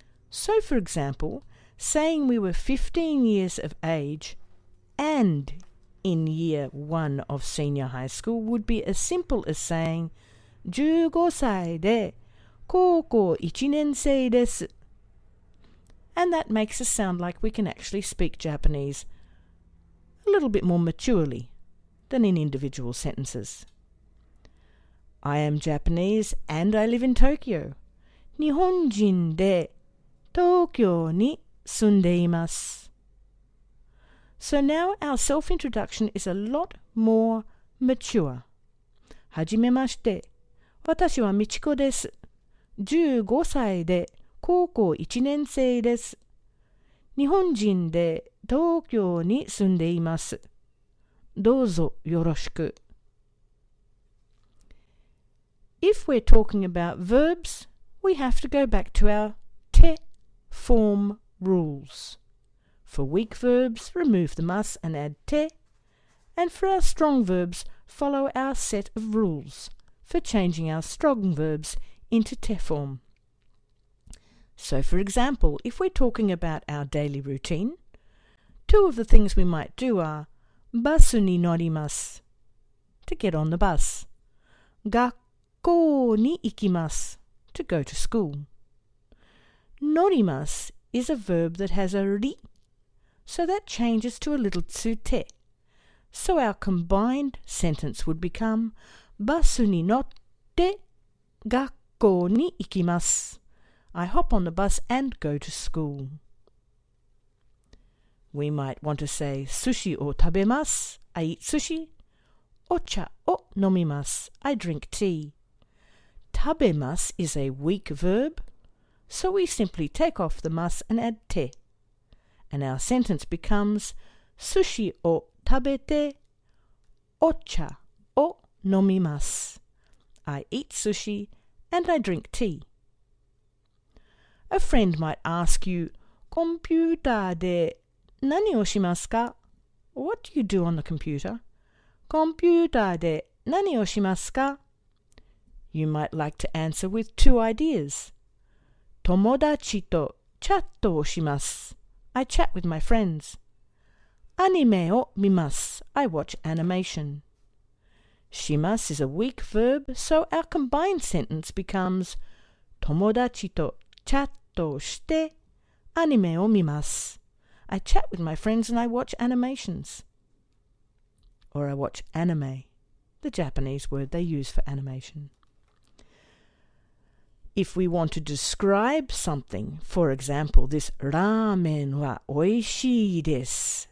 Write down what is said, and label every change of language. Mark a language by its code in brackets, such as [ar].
[en] So, for example, saying we were 15 years of age and in year 1 of senior high school would be as simple as saying [ja] 15歳で高校1年生です. [en] And that makes us sound like we can actually speak Japanese a little bit more maturely than in individual sentences. I am Japanese and I live in Tokyo. [ja] 日本人で東京に住んでいます. [en] So now our self-introduction is a lot more mature. [ja] はじめまして。私はMichikoです.15歳で高校1年生です. 日本人で東京に住んでいます. どうぞよろしく. [en] If we're talking about verbs, we have to go back to our te form rules. For weak verbs, remove the mas and add te, and for our strong verbs, follow our set of rules for changing our strong verbs into te form. So, for example, if we're talking about our daily routine, two of the things we might do are [ja] basu ni norimasu, [en] to get on the bus, [ja] gakkou ni ikimasu, [en] to go to school. Norimasu is a verb that has a ri, so that changes to a little tsute. So our combined sentence would become [ja] バスに乗って学校に行きます. [en] I hop on the bus and go to school. We might want to say [ja] 寿司を食べます. [en] I eat sushi. [ja] お茶を飲みます. [en] I drink tea. 食べます is a weak verb, so we simply take off the mas and add te. And our sentence becomes [ja] 寿司を食べてお茶を飲みます. [en] I eat sushi and I drink tea. A friend might ask you, [ja] コンピューターで何をしますか? [en] What do you do on the computer? [ja] コンピューターで何をしますか? [en] You might like to answer with two ideas. [ja] 友達とチャットをします. [en] I chat with my friends. [ja] アニメを見ます. [en] I watch animation. します is a weak verb, so our combined sentence becomes [ja] 友達とチャッとしてアニメを見ます。 [en] I chat with my friends and I watch animations. Or I watch anime, the Japanese word they use for animation. If we want to describe something, for example, this [ja] ramen wa oishii desu.